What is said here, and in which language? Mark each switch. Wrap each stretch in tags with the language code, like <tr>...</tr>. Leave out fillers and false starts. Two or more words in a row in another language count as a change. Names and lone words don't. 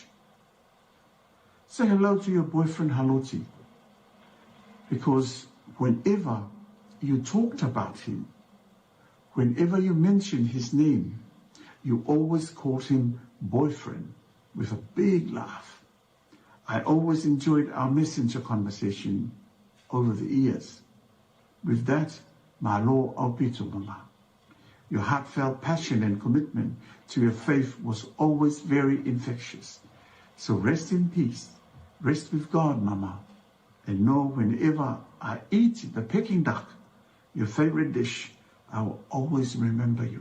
<en>Say hello to your boyfriend Haloti, because whenever you talked about him, whenever you mentioned his name, you always called him boyfriend with a big laugh. I always enjoyed our messenger conversation over the years. With that,</en> <to>malo aupito mama.</to> <en>Your heartfelt passion and commitment to your faith was always very infectious. So rest in peace. Rest with God, Mama. And know whenever I eat the Peking duck, your favorite dish, I will always remember you.</en>